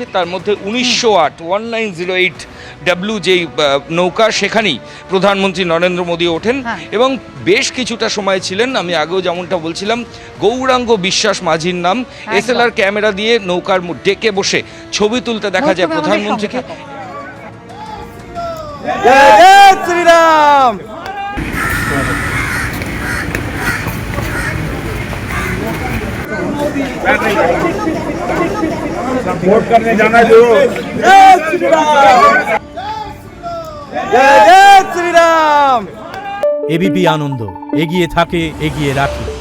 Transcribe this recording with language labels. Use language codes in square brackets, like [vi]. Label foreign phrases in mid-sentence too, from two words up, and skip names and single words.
[bn] তার মধ্যে 1908 W যেই নৌকা, সেখানেই প্রধানমন্ত্রী নরেন্দ্র মোদী ওঠেন এবং বেশ কিছুটা সময় ছিলেন। আমি আগেও যেমনটা বলছিলাম, গৌরাঙ্গ বিশ্বাস মাঝির নাম। SLR ক্যামেরা দিয়ে নৌকার ডেকে বসে ছবি তুলতে দেখা যায় প্রধানমন্ত্রীকে। জয় শ্রীরাম। [hi] वोट करने जाना जो। जय श्री राम, जय जय श्री राम। [bn] এবিপি আনন্দ, এগিয়ে থাকে, এগিয়ে রাখে।